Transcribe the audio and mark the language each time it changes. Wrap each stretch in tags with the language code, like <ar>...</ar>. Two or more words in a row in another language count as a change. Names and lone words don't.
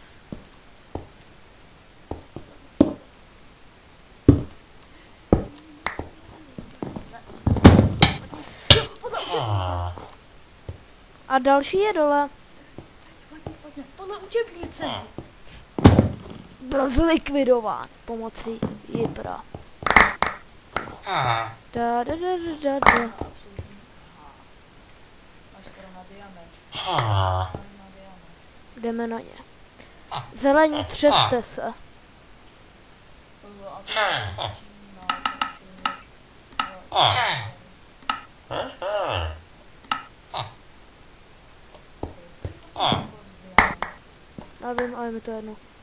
<cs>A další je dole. Pojďme, podle učebnice. byl zlikvidován pomocí Jipra. Da, da, da, da, da. Máš skoro na diamant. Jdeme na ně. Zelení, třeste se. Nevím, ale mi to jedno.</cs>